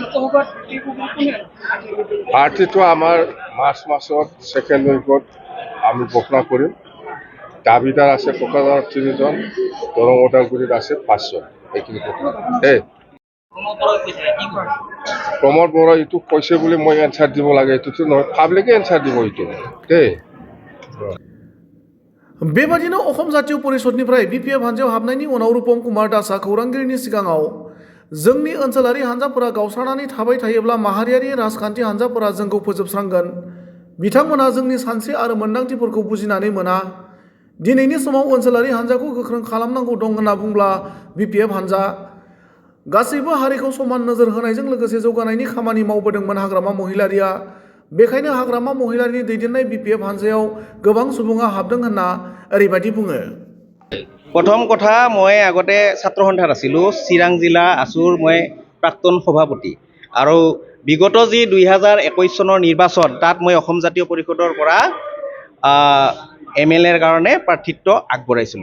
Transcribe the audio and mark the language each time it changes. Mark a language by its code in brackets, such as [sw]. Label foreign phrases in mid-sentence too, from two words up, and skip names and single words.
[as] পাৰ্টিটো আমাৰ মাৰ্চ মাহত 2nd উইকত আমি ঘোষণা কৰিম। দাবিদাৰ আছে কোকৰাঝাৰত 3 জন, দৰং ওদালগুৰিত আছে 5 জন। এইখিনি কথা। প্ৰমোদ বৰা এইটো কৈছে বুলি মই এনচাৰ দিব লাগে, এইটোতো নহয়, পাব্লিকে এনচাৰ দিব এইটো। [brx] बेबादिनो अखम जातीय परिषदनिफ्राय बिपिएफ हानजायाव हाबनायनि उनाव रुपम कुमार दासआ खौरांगिरिनि सिगाङाव जोंनि ओनसोलारि हानजाफोरा गावस्रानानै थाबाय थायोब्ला माहारियारि राजखान्थि हानजाफोरा जोंखौ फोजोबस्रांगोन। बिथांमोना जोंनि सानस्रि आरो मोन्दांथिफोरखौ बुजिनानै मोना। दिनैनि समाव ओनसोलारि हानजाखौ गोख्रों खालामनांगौ दं होनना बुंब्ला बिपिएफ हानजा गासैबो हारिखौ समान नोजोर होनायजों लोगोसे जौगानायनि खामानि मावबोदोंमोन हाग्रामा महिलारिया। बेखायनो हाग्रामा महिलारिनि दैदेननाय बिपिएफ हानजायाव गोबां सुबुङा हाबदों होनना ओरैबायदि बुङो। [as] প্ৰথম কথা, মই আগতে ছাত্ৰ সন্থাত আছিলোঁ। চিৰাং জিলা আছুৰ মই প্ৰাক্তন সভাপতি আৰু বিগত যি 2021 চনৰ নিৰ্বাচন তাত মই অসম জাতীয় পৰিষদৰ পৰা MLA ৰ কাৰণে প্ৰাৰ্থিত্ব আগবঢ়াইছিলোঁ।